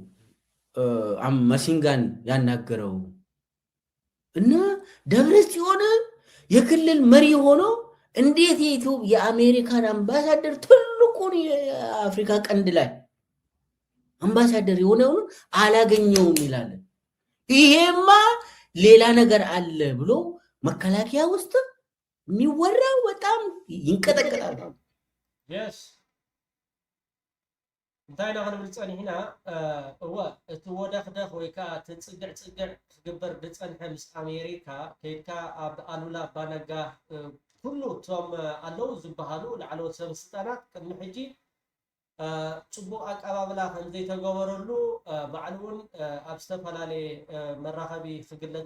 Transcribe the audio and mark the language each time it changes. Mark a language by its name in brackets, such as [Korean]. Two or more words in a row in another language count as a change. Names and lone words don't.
[Amharic] መሲንጋን ያናገረው እና ደብረጽዮን የክልል መሪ ሆኖ እንዴት የአሜሪካን አምባሳደር ትልቁን የአፍሪካ ቀንድ ላይ አምባሳደር የሆነው አላገኘውም ይላል። ይሄማ ሌላ ነገር አለ ብሎ መከላከያ ውስጥ የሚወራው በጣም ይንቀጠቀጣል። [Tigrinya] yes እንታይ ነው ክንብል ፀኒሕና እወ እቲ ወደኽደኽ ወይ ከዓ ትፅግዕ ፅግዕ ክግበር ብፀንሐ ምስ ኣሜሪካ ከይድካ ኣብ ኣሉላ ኣባነጋ ኩሉ እቶም ኣለዉ ዝበሃሉ ላዕለዎት ሰበስልጣናት ቅድሚ ሕጂ ጽቡቕ ኣቀባብላ ከምዘይተገበረሉ ባዕሉ እውን ኣብ ዝተፈላለየ መራኸቢ ክግለጽ